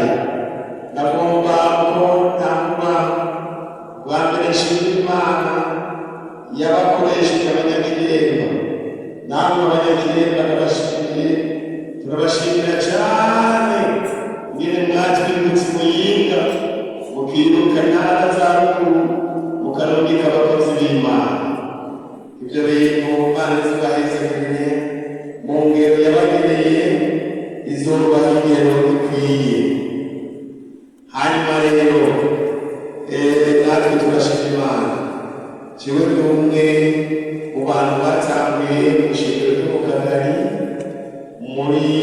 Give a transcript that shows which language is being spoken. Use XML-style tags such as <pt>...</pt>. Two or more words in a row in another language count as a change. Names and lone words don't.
<rn>ndagomba ko ntangwa bwa mbere nshimira Imana yabakoresheje abanyakiremba namwe abanyakiremba ndabashimiye turabashimira cyane nyine mwatwibutse Muyinga mukiruka intara za ruguru mukarondeka abakozi b'Imana ibyo bintu Imana zibahezagirire mu ngero yabageneye izubaha ingero ikwiye hanyuma rero natwe turashima Imana jewe ndi umwe mu bantu batanguye mu ishengero ryo mu Kagari muri</rn>